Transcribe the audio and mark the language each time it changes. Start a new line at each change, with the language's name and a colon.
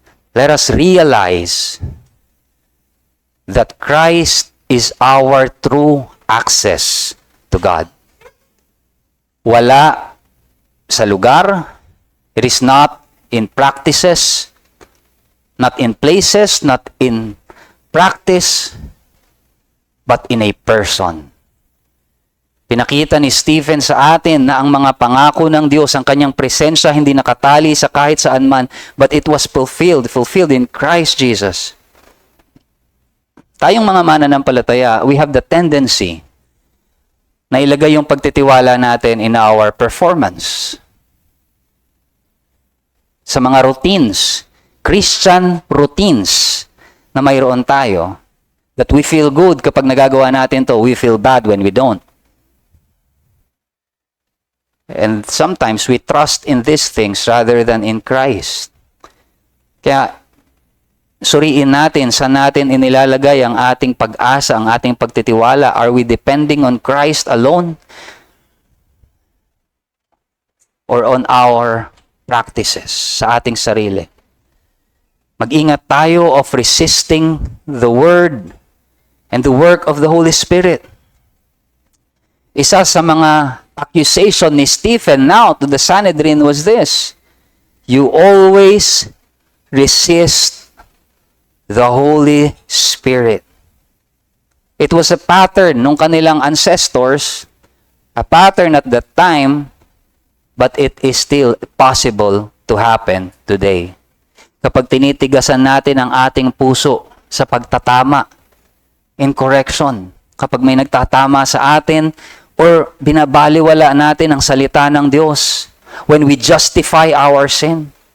English: Let us realize that Christ is our true access to God.
Filipino: Wala sa lugar.
English: It is not in practices, not in places, not in practice, but in a person.
Filipino: Pinakita ni Stephen sa atin na ang mga pangako ng Diyos, ang kanyang presensya hindi nakatali sa kahit saan man,
English: but it was fulfilled in Christ Jesus.
Filipino: Tayong mga mananampalataya,
English: we have the tendency
Filipino: na ilagay yung pagtitiwala natin
English: in our performance. Sa mga routines, Christian routines
Filipino: na mayroon tayo,
English: that we feel good
Filipino: kapag nagagawa natin to,
English: we feel bad when we don't. And sometimes we trust in these things rather than in Christ.
Filipino: Kaya, suriin natin, saan natin inilalagay ang ating pag-asa, ang ating pagtitiwala.
English: Are we depending on Christ alone? Or on our practices,
Filipino: sa ating sarili? Mag-ingat tayo
English: of resisting the Word and the work of the Holy Spirit.
Filipino: Isa sa mga
English: accusation ni Stephen now to the Sanhedrin was this: you always resist the Holy Spirit. It was a pattern
Filipino: nung kanilang
English: ancestors, a pattern at that time, but it is still possible to happen today.
Filipino: Kapag tinitigasan natin ang ating puso sa pagtatama,
English: in correction,
Filipino: kapag may nagtatama sa atin, or binabaliwala natin ang salita ng Diyos,
English: when we justify our sin.